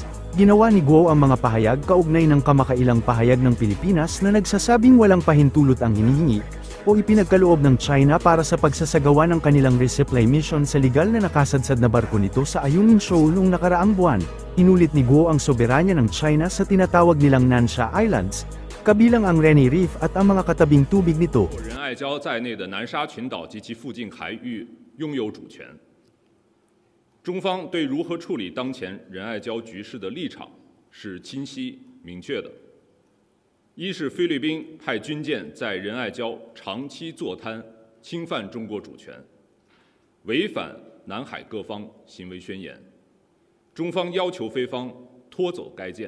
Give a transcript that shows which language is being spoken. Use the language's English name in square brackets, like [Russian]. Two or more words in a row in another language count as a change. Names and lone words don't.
[Filipino] Ginawa ni Guo ang mga pahayag kaugnay ng kamakailang pahayag ng Pilipinas na nagsasabing walang pahintulot ang hinihingi o ipinagkaloob ng China para sa pagsasagawa ng kanilang resupply mission sa legal na nakasadsad na barko nito sa Ayungin Shoal noong nakaraang buwan. Inulit ni Guo ang soberanya ng China sa tinatawag nilang Nansha Islands, kabilang ang Reni Reef at ang mga katabing tubig nito. [Chinese] 仁爱礁在内的南沙群岛及其附近海域拥有主权。中方对如何处理当前仁爱礁局势的立场是清晰明确的。一是菲律宾派军舰在仁爱礁长期坐滩，侵犯中国主权，违反南海各方行为宣言，中方要求菲方拖走该舰。